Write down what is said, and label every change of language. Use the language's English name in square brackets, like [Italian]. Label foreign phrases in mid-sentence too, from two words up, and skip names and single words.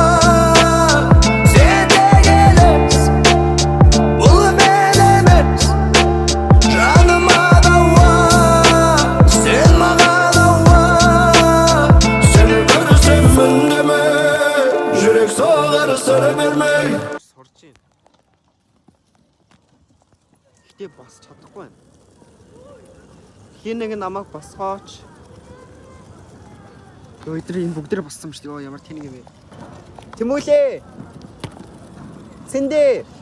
[Kazakh] Сен тек елес, бұл мен емес. Жаныма дауа, сен маған ауа. Сені көрсем үндеме, жүрек соғар сыр бермей. [Mongolian] Сурч юм. Гэтэ бас чадахгүй байна. Хин нэг намайг босгооч. Өдөр энэ бүгдээр боссон юм шүү дээ. Ямар тэнэг юм бэ? Тэмүүлээ. Цэндэ.